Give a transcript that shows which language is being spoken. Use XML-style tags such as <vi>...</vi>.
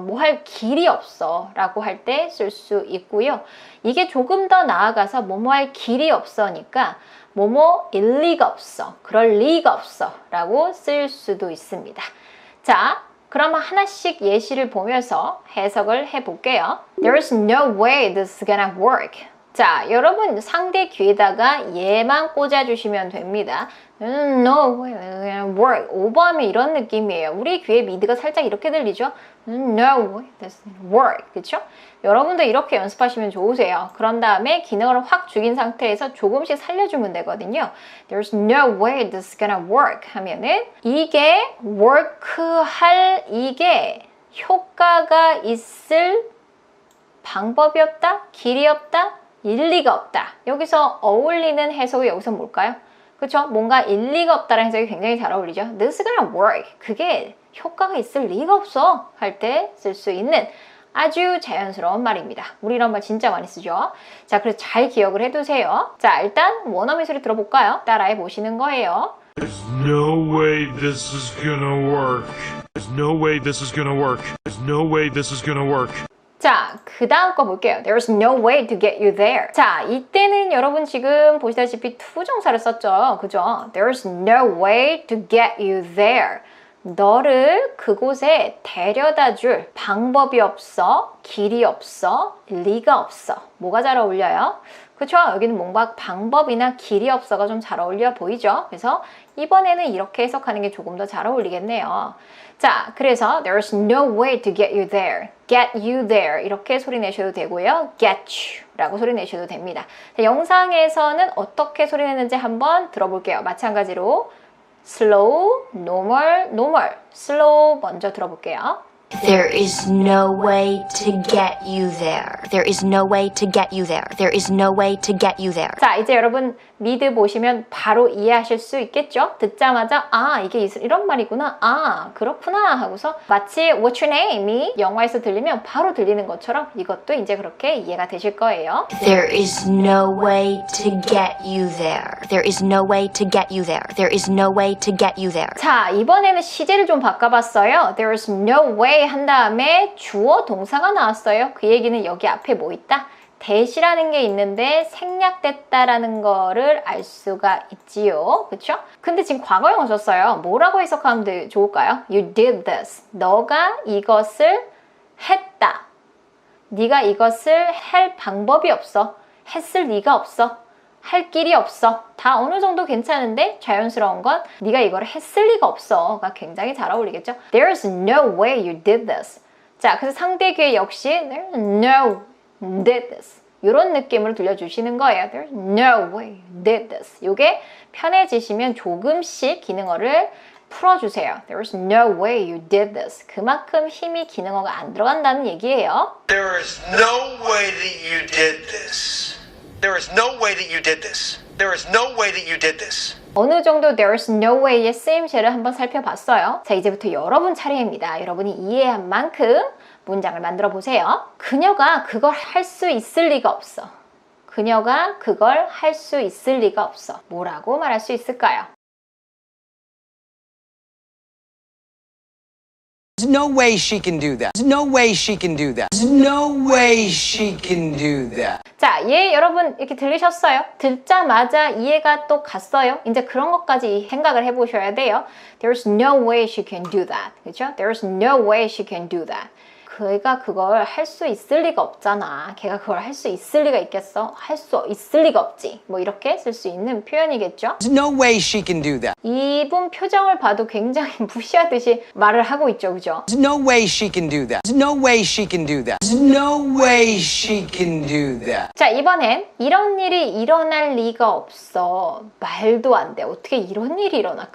<ko>뭐 할 길이 없어. 라고 할 때 쓸 수 있고요. 이게 조금 더 나아가서 뭐뭐 할 길이 없어니까 뭐뭐일 리가 없어. 그럴 리가 없어. 라고 쓸 수도 있습니다. 자, 그러면 하나씩 예시를 보면서 해석을 해볼게요.</ko> <en>There's no way this is gonna work.</en> <ko>자, 여러분 상대 귀에다가 얘만 꽂아주시면 됩니다.</ko> <en>No way, work.</en> <ko>오버하면 이런 느낌이에요. 우리 귀에 미드가 살짝 이렇게 들리죠?</ko> <en>No way, this work.</en> <ko>그쵸? 여러분도 이렇게 연습하시면 좋으세요. 그런 다음에 기능을 확 죽인 상태에서 조금씩 살려주면 되거든요.</ko> <en>There's no way this is gonna work</en> <ko>하면은 이게 work 할 이게 효과가 있을 방법이 없다? 길이 없다? 일리가 없다. 여기서 어울리는 해석이 여기서 뭘까요? 그렇죠? 뭔가 일리가 없다라는 해석이 굉장히 잘 어울리죠.</ko> <en>This is gonna work.</en> <ko>그게 효과가 있을 리가 없어 할 때 쓸 수 있는 아주 자연스러운 말입니다. 우리 이런 말 진짜 많이 쓰죠. 자, 그래서 잘 기억을 해두세요. 자, 일단 원어민 소리 들어볼까요? 따라해 보시는 거예요.</ko> <en>There's no way this is gonna work. There's no way this is gonna work. There's no way this is gonna work.</en> <ko>자, 그 다음 거 볼게요.</ko> <en>There's no way to get you there.</en> <ko>자, 이때는 여러분 지금 보시다시피 투정사를 썼죠. 그죠?</ko> <en>There's no way to get you there.</en> <ko>너를 그곳에 데려다 줄 방법이 없어, 길이 없어, 리가 없어. 뭐가 잘 어울려요? 그쵸? 여기는 뭔가 방법이나 길이 없어가 좀 잘 어울려 보이죠? 그래서 이번에는 이렇게 해석하는 게 조금 더 잘 어울리겠네요. 자, 그래서</ko> <en>there's no way to get you there. get you there.</en> <ko>이렇게 소리 내셔도 되고요.</ko> <en>get you</en> <ko>라고 소리 내셔도 됩니다. 자, 영상에서는 어떻게 소리 내는지 한번 들어볼게요. 마찬가지로 slow, normal, normal. slow 먼저 들어볼게요.</ko> <en>There is no way to get you there. There is no way to get you there. There is no way to get you there.</en> <ko>자, 이제 여러분 미드 보시면 바로 이해하실 수 있겠죠? 듣자마자 아 이게 이런 말이구나, 아 그렇구나 하고서 마치</ko> <en>What's your name</en> <ko>이 영화에서 들리면 바로 들리는 것처럼 이것도 이제 그렇게 이해가 되실 거예요.</ko> <en>There is no way to get you there. There is no way to get you there. There is no way to get you there.</en> <ko>자, 이번에는 시제를 좀 바꿔봤어요.</ko> <en>There is no way</en> <ko>한 다음에 주어 동사가 나왔어요. 그 얘기는 여기 앞에 뭐 있다? 대시라는 게 있는데 생략됐다라는 거를 알 수가 있지요. 그쵸? 근데 지금 과거형을 썼어요. 뭐라고 해석하면 좋을까요?</ko> <en>You did this.</en> <ko>너가 이것을 했다. 네가 이것을 할 방법이 없어. 했을 리가 없어. 할 길이 없어. 다 어느 정도 괜찮은데 자연스러운 건 네가 이걸 했을 리가 없어가 굉장히 잘 어울리겠죠?</ko> <en>There's no way you did this.</en> <ko>자, 그래서 상대 귀에 역시</ko> <en>There's no did this.</en> <ko>이런 느낌으로 들려주시는 거예요.</ko> <en>There's no way you did this.</en> <ko>이게 편해지시면 조금씩 기능어를 풀어주세요.</ko> <en>There's no way you did this.</en> <ko>그만큼 힘이 기능어가 안 들어간다는 얘기예요.</ko> <en>There is no way that you did this. There is no way that you did this. There is no way that you did this.</en> <ko>어느 정도</ko> <en>There's no way</en> <ko>의 쓰임새를 한번 살펴봤어요. 자, 이제부터 여러분 차례입니다. 여러분이 이해한 만큼 문장을 만들어 보세요. 그녀가 그걸 할 수 있을 리가 없어. 그녀가 그걸 할 수 있을 리가 없어. 뭐라고 말할 수 있을까요?</ko> <en>There's no way she can do that. There's no way she can do that. There's no way she can do that.</en> <ko>자, 예, 여러분 이렇게 들리셨어요? 듣자마자 이해가 또 갔어요? 이제 그런 것까지 생각을 해보셔야 돼요.</ko> <en>There's no way she can do that.</en> <ko>그렇죠?</ko> <en>There's no way she can do that.</en> <ko>걔가 그걸 할 수 있을 리가 없잖아. 걔가 그걸 할 수 있을 리가 있겠어? 할 수 있을 리가 없지. 뭐 이렇게 쓸 수 있는 표현이겠죠?</ko> <en>There's no way she can do that.</en> <ko>이분 표정을 봐도 굉장히 무시하듯이 말을 하고 있죠. 그죠?</ko> <en>There's no way she can do that. There's no way she can do that. There's no way she can do that.</en> <ko>자, 이번엔 이런 일이 일어날 리가 없어. 말도 안 돼. 어떻게 이런 일이 일어나?</ko>